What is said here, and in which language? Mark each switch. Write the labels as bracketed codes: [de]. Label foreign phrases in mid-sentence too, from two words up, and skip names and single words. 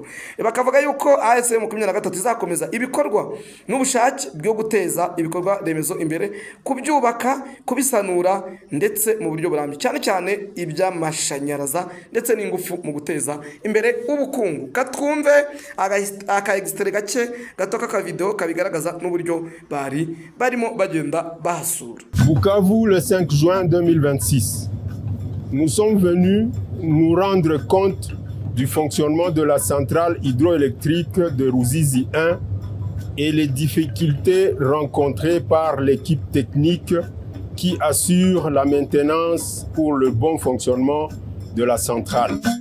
[rw] Bakavuga yuko ASM 23 izakomeza ibikorwa n'ubushake bwo guteza ibikorwa remezo imbere, kubyubaka, kubisanura ndetse mu buryo burambye, cyane cyane iby'amashanyarazi ndetse n'ingufu mu guteza imbere ubukungu. Katwumve aka extrait gake gato ka video kabigaragaza n'uburyo barimo bagenda bahasura. [fr] Bukavu le 5 juin 2026. Nous sommes venus nous rendre compte du fonctionnement de la centrale hydroélectrique de Ruzizi 1 et les difficultés rencontrées par l'équipe technique qui assure la maintenance pour le bon fonctionnement de la centrale.